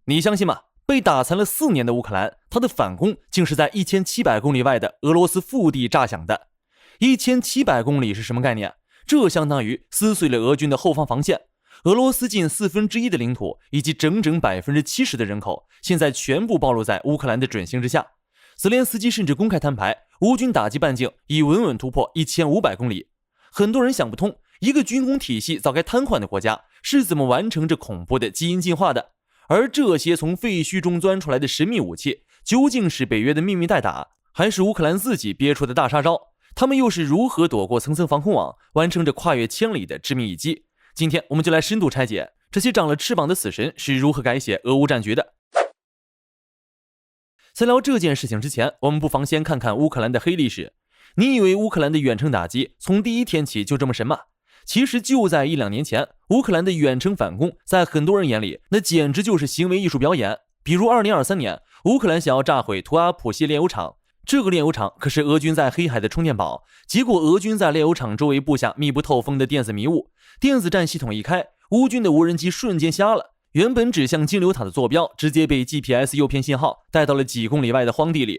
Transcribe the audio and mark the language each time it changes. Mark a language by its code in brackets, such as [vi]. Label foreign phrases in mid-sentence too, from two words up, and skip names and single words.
[zh] 你相信嗎？被打殘了4年的烏克蘭，他的反攻竟是在1700公里外的俄羅斯腹地炸響的。1700公里是什麼概念？這相當於撕碎了俄軍的後方防線。俄羅斯近1/4的領土以及整整70%的人口，現在全部暴露在烏克蘭的准星之下。澤連斯基甚至公開攤牌，烏軍打擊半徑已穩穩突破1500公里。很多人想不通，一個軍工體系早該癱瘓的國家，是怎麼完成這恐怖的基因進化的？而這些從廢墟中鑽出來的神秘武器，究竟是北約的秘密代打，還是烏克蘭自己憋出的大殺招？他們又是如何躲過层层防空網，完成着跨越千里的致命一擊？今天我們就来深度拆解這些長了翅膀的死神是如何改寫俄烏戰局的。在聊這件事情之前，我們不妨先看看烏克蘭的黑歷史。你以為烏克蘭的遠程打擊從第一天起就這麼神嗎？其實就在1-2年前，烏克蘭的遠程反攻在很多人眼裡那簡直就是行为藝術表演。比如2023年，烏克蘭想要炸毀图阿普西炼油廠，這個煉油廠可是俄軍在黑海的充電寶，結果俄軍在煉油廠周圍布下密不透風的電子迷霧，電子戰系統一開，烏軍的無人機瞬間瞎了，原本指向金流塔的坐標直接被 GPS 誘騙信號帶到了幾公里外的荒地裡。